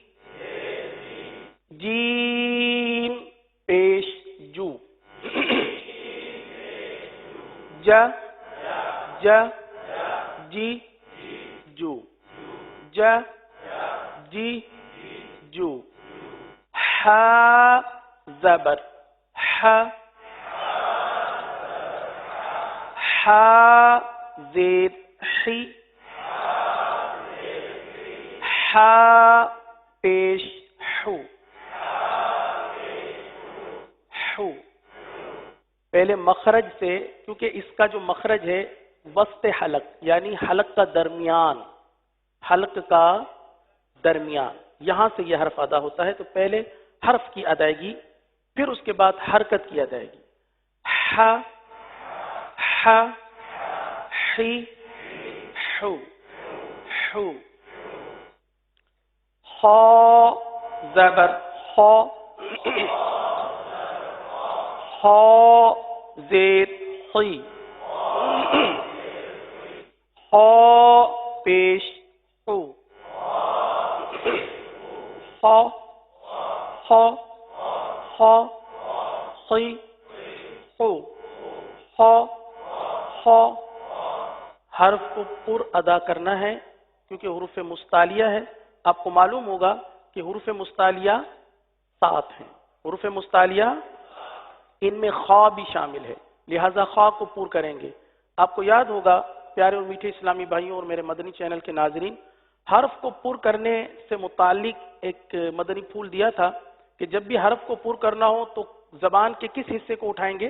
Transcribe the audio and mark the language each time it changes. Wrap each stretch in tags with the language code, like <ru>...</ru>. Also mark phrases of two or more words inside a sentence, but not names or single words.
<ur>جیم پیش جو. جا جا جی جو. جا جی جو. ہا زبر ہا. ہا زیر حی. ہا پیش حو. حو. پہلے مخرج سے، کیونکہ اس کا جو مخرج ہے وسط حلق، یعنی حلق کا درمیان، حلق کا درمیان، یہاں سے یہ حرف ادا ہوتا ہے. تو پہلے حرف کی ادائیگی، پھر اس کے بعد حرکت کی ادائیگی. ہا ہا حی حو حو. خا زبر خا. خا زیر خی. خا پیش خو. خا خا خا خی خو خا خا حرف کو پر ادا کرنا ہے کیونکہ حروف مستعلیہ ہے. آپ کو معلوم ہوگا کہ حروف مستعلیہ 7 ہیں. حروف مستعلیہ ان میں خا بھی شامل ہے لہذا خا کو پر کریں گے. آپ کو یاد ہوگا پیارے اور میٹھے اسلامی بھائیوں اور میرے مدنی چینل کے ناظرین، حرف کو پر کرنے سے متعلق ایک مدنی پھول دیا تھا کہ جب بھی حرف کو پر کرنا ہو تو زبان کے کس حصے کو اٹھائیں گے؟</ur>